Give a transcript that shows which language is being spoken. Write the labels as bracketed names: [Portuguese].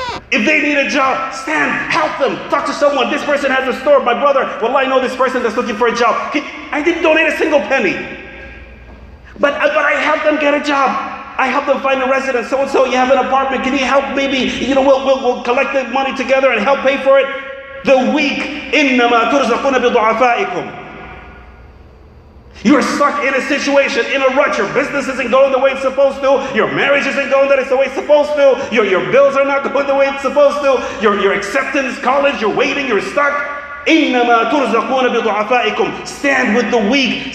[English] If they need a job, stand, help them, talk to someone. This person has a store. My brother, well, I know this person that's looking for a job. I didn't donate a single penny. But I helped them get a job. I helped them find a residence. So-and-so, you have an apartment. Can you help maybe? We'll collect the money together and help pay for it. The weak, [Arabic] إِنَّمَا تُرْزَقُونَ بِضُعَفَائِكُمْ. [English] You're stuck in a situation, in a rut. Your business isn't going the way it's supposed to. Your marriage isn't going the way it's supposed to. Your bills are not going the way it's supposed to. Your acceptance, college, you're waiting, you're stuck. [Arabic] إِنَّمَا تُرْزَقُونَ بِضُعَفَائِكُمْ. [English] Stand with the weak.